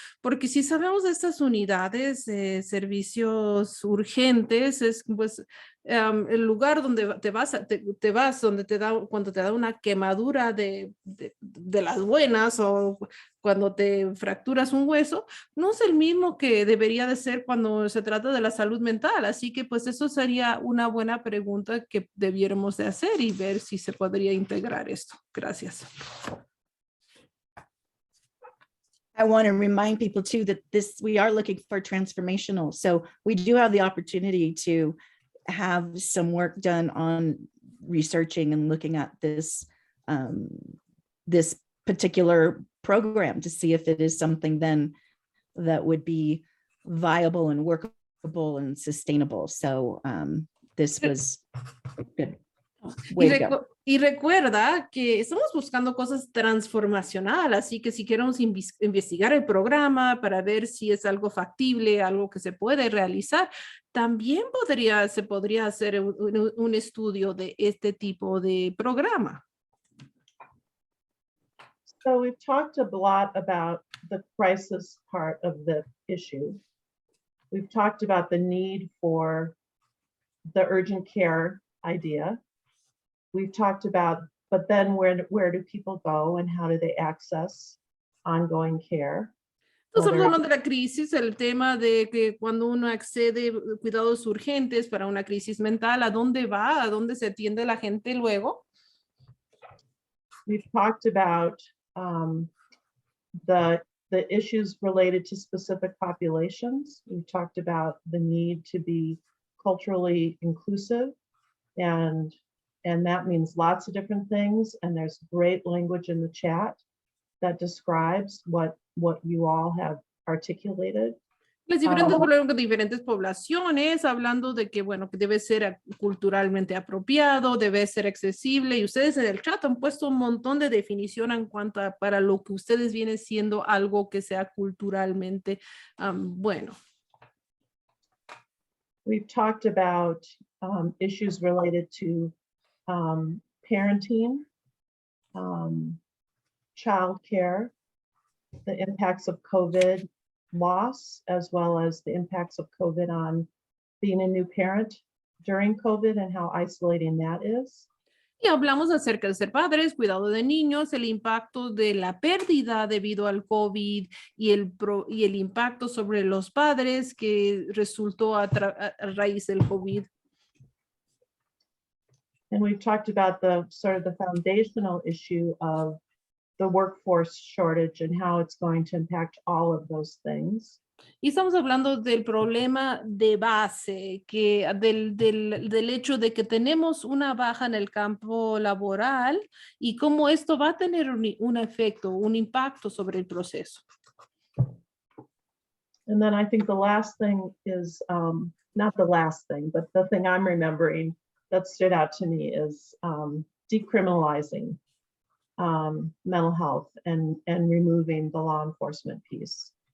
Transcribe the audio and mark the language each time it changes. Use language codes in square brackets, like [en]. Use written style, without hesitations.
[es] Porque si sabemos de estas unidades de servicios urgentes, es pues el lugar donde te vas donde cuando te da una quemadura de las buenas o cuando te fracturas un hueso, no es el mismo que debería de ser cuando se trata de la salud mental. Así que pues eso sería una buena pregunta que debiéramos de hacer y ver si se podría integrar esto. Gracias. [en] I want to remind people too that we are looking for transformational. So we do have the opportunity to have some work done on researching and looking at this this particular program to see if it is something then that would be viable and workable and sustainable. So this was good. Way to go. [es] Y recuerda que estamos buscando cosas transformacionales, así que si queremos investigar el programa para ver si es algo factible, algo que se puede realizar, también se podría hacer un estudio de este tipo de programa. [en] So we've talked a lot about the crisis part of the issue. We've talked about the need for the urgent care idea. We've talked about, but then where do people go and how do they access ongoing care? [es] Entonces hablando de la crisis, el tema de que cuando uno accede a cuidados urgentes para una crisis mental, ¿a dónde va? ¿A dónde se atiende la gente luego? [en] We've talked about the issues related to specific populations. We've talked about the need to be culturally inclusive, and that means lots of different things. And there's great language in the chat that describes what you all have articulated. [es] Las diferentes poblaciones, hablando de que, bueno, que debe ser culturalmente apropiado, debe ser accesible, y ustedes en el chat han puesto un montón de definición en cuanto a para lo que ustedes vienen siendo algo que sea culturalmente bueno. [en] We've talked about issues related to parenting, childcare, the impacts of COVID loss, as well as the impacts of COVID on being a new parent during COVID and how isolating that is. [es] Y hablamos acerca de ser padres, cuidado de niños, el impacto de la pérdida debido al COVID y el impacto sobre los padres que resultó a raíz del COVID. [en] And we've talked about the sort of the foundational issue of the workforce shortage and how it's going to impact all of those things. [es] Y estamos hablando del problema de base, que del hecho de que tenemos una baja en el campo laboral y cómo esto va a tener un efecto, un impacto sobre el proceso. [en] And then I think the last thing is, not the last thing, but the thing I'm remembering that stood out to me is decriminalizing mental health and removing the law enforcement piece.